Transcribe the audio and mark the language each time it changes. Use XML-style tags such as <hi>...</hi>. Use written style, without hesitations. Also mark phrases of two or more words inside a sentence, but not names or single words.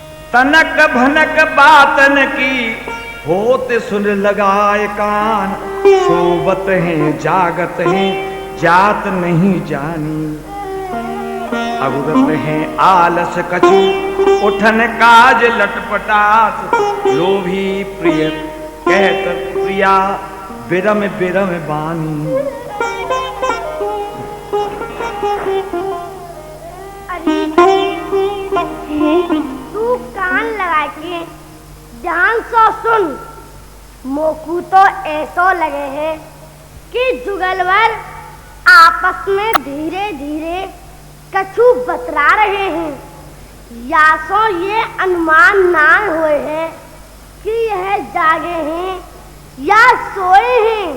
<bra>तनक भनक बातन की होते सुन लगाए कान। सोवत हैं जागत हैं जात नहीं जानी। अवरत हैं आलस कछु उठन काज लटपटात। लोभी प्रिय कहत प्रिया बिरम बिरम बानी।</bra> <hi>तू कान लगा के ध्यान से सुन।</hi> <bra>मोकू तो ऐसा लगे है कि जुगलवर आपस में धीरे धीरे कछु बतरा रहे हैं। या सो ये अनुमान ना हुए हैं कि यह जागे हैं या सोए हैं।</bra>